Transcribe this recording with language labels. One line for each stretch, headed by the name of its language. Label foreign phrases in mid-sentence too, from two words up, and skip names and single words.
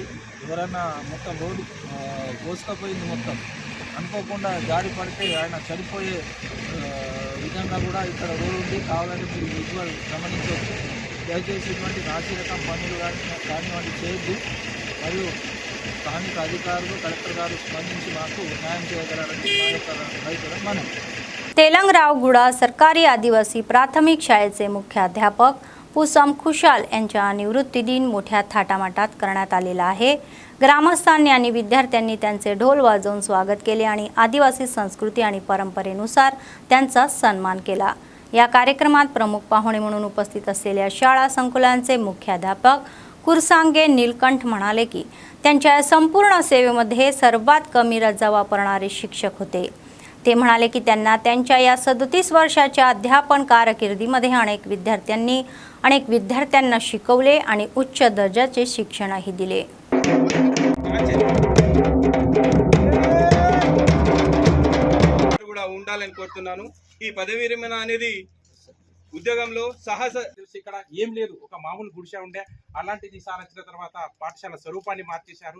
Telugu: ఎవరైనా మొత్తం రోడ్డు కోసుకపోయింది, మొత్తం అనుకోకుండా జారి పడితే ఆయన చనిపోయే విధంగా కూడా ఇక్కడ రోడ్డు ఉంది. కావాలంటే మీరు విజువల్ గమనించవచ్చు. దయచేసి ఇటువంటి నాసిరకం పనులు కానివ్వండి చేయొద్దు. మరియు స్థానిక అధికారులు, కలెక్టర్ గారు స్పందించి మాకు न्याय చేయగలరని మా యొక్క రైతుల మనం.
Marathi: तेलंगरावगुडा सरकारी आदिवासी प्राथमिक शाळेचे मुख्याध्यापक पुसम खुशाल यांच्या निवृत्ती दिन मोठ्या थाटामाटात करण्यात आलेला आहे. ग्रामस्थांनी आणि विद्यार्थ्यांनी त्यांचे ढोल वाजवून स्वागत केले आणि आदिवासी संस्कृती आणि परंपरेनुसार त्यांचा सन्मान केला. या कार्यक्रमात प्रमुख पाहुणे म्हणून उपस्थित असलेल्या शाळा संकुलांचे मुख्याध्यापक कुरसांगे नीलकंठ म्हणाले की त्यांच्या संपूर्ण सेवेमध्ये सर्वात कमी रजा वापरणारे शिक्षक होते. ते म्हणाले की त्यांना त्यांच्या या 37 वर्षाच्या अध्यापन कारकिर्दीमध्ये अनेक विद्यार्थ्यांना शिकवले आणि उच्च दर्जाचे शिक्षणही दिले.
Telugu: కూడా ఉండాలని కోరుతున్నాను. ఈ పదవి విరమణ అనేది ఉద్యోగంలో సాహస ఇక్కడ ఏం లేదు, ఒక మామూలు గుడిసె ఉండే, అలాంటిది సార్ వచ్చిన తర్వాత పాఠశాల స్వరూపాన్ని మార్చేశారు.